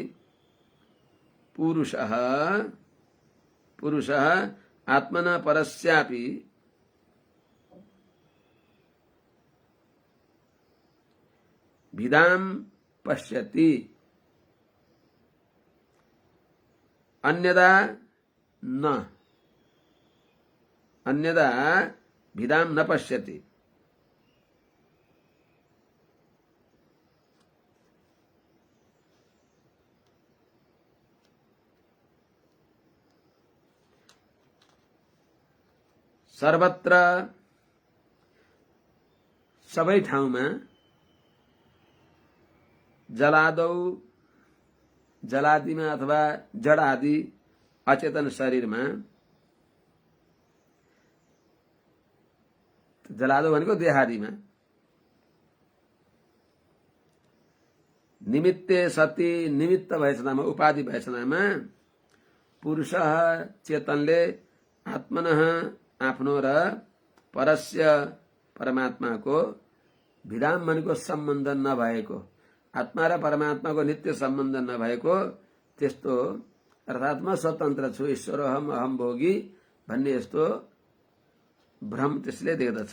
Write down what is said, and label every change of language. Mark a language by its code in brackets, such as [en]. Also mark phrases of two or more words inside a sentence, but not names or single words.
[sa] पुरुषः आत्मना परस्यापि विदाम पश्यति, अन्यदा विदाम न पश्यति। [ne] सर्वत्र सबै ठाउँमा, जलादौ जलादिमा अथवा जड आदि अचेतन शरीरमा, जलादौ भनेको देहादिमा, [sa] निमित्ते सति [ne] निमित्त भएछनामा, उपाधि भएछनामा, पुरुष चेतनले आत्मनः आफ्नो र परस्य परमात्माको विधाम भनेको सम्बन्ध नभएको, आत्मा र परमात्माको नित्य सम्बन्ध नभएको त्यस्तो, अर्थात् म स्वतन्त्र छु, [sa] ईश्वर अहम भोगी [ne] भन्ने यस्तो भ्रम त्यसले देख्दछ।